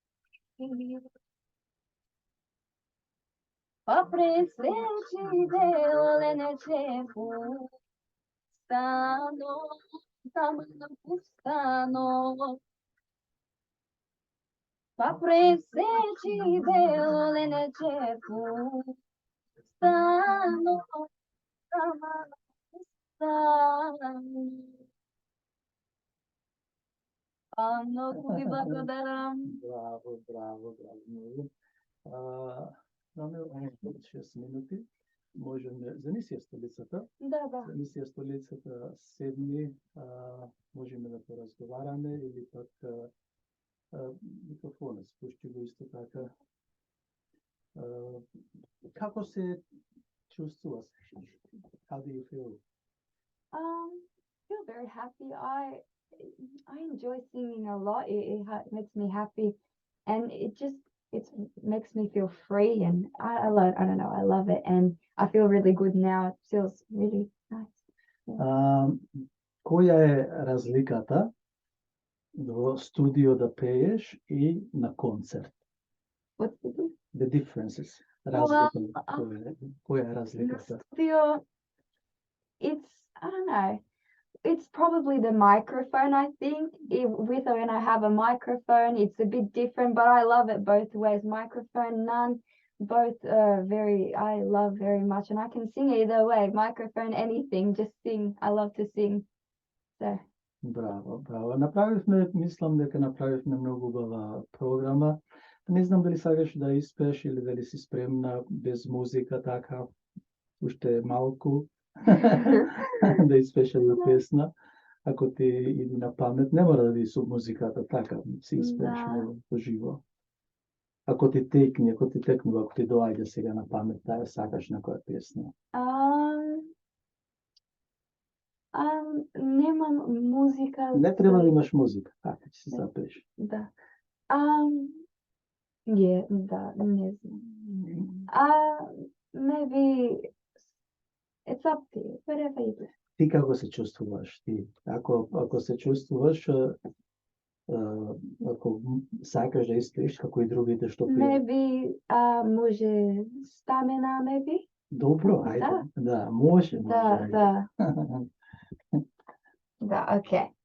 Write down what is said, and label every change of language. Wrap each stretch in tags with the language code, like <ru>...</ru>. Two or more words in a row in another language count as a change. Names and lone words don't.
<sr>Pa presreći belo lenče pustano, tamo pustano. Pa presreći belo lenče pustano, tamo pustano.</sr> <mk>Много ви благодарам. Браво, браво, браво. Имаме 6 минути. Можеме за мисија столицата. Да, да. За мисија столицата седми можеме да поразговараме или пак микрофонот спушти го исто така. Како се чувствуваш?</mk> <en>How do you feel? Feel very happy. I enjoy singing a lot. It makes me happy, and it makes me feel free, and I don't know, I love it, and I feel really good now. It feels really nice.</en> <mk>Која е разликата во студио да пееш и на концерт?</mk> <en>What's The differences.</en> <mk>Која е разликата?</mk> <en>Studio, I don't know. It's probably the microphone, I think. When I have a microphone, it's a bit different, but I love it both ways. Microphone, none, both I love very much, and I can sing either way. Microphone, anything, just sing. I love to sing. So.</en> <mk>Браво, браво. Мислам дека направивме многу убава програма. Не знам дали сакаш да испееш или дали си спремна без музика, така, уште малку. Да испееш една песна, ако ти иди на памет, не мора да би со музиката, така, си испееш по живо. Ако ти текнува, ако ти доаѓа сега на памет, таа сакаш на која песна? Немам музика. Не треба да имаш музика, така ќе си запееш. Да. Да, не знам.</mk> <en>Maybe it's up to you, whatever you do.</en> <mk>Ти како се чувствуваш? Ти, ако се чувствуваш, ако сакаш да испееш како и другите што пеат. Maybe може стамена, maybe. Добро, ајде. Да, може. Да. Да, окей.</mk>